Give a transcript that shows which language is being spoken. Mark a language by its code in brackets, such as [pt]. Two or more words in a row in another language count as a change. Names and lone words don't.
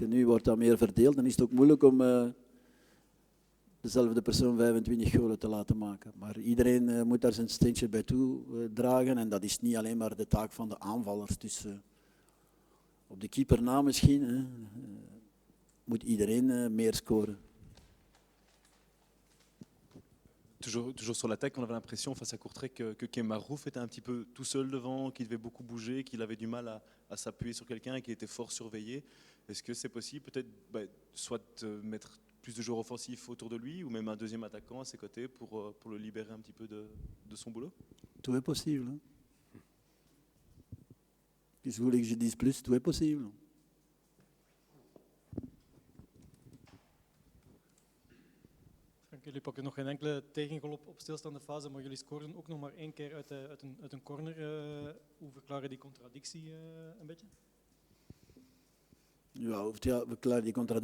[nl] Nu wordt dat meer verdeeld. Dan is het ook moeilijk om dezelfde persoon 25 goalen te laten maken. Maar iedereen moet daar zijn steentje bij toe dragen. En dat is niet alleen maar de taak van de aanvallers. Dus op de keeper na misschien moet iedereen meer scoren. [fr] Toujours sur l'attaque, on avait l'impression face à Courtrai que Kemarouf était un petit peu tout seul devant, qu'il devait beaucoup bouger, qu'il avait du mal à s'appuyer sur quelqu'un et qu'il était fort surveillé. Est-ce que c'est possible peut-être soit mettre plus de joueurs offensifs autour de lui ou même un deuxième attaquant à ses côtés pour le libérer un petit peu de son boulot? Tout est possible. Hein. Qu'est-ce que vous voulez que je dise plus? Tout est possible. [nl] Jullie pakken nog geen enkele tegengoal op stilstaande fase, maar jullie scoren ook nog maar 1 keer uit een corner. Hoe verklaren die contradictie een beetje? Ja, we verklaren die contradictie.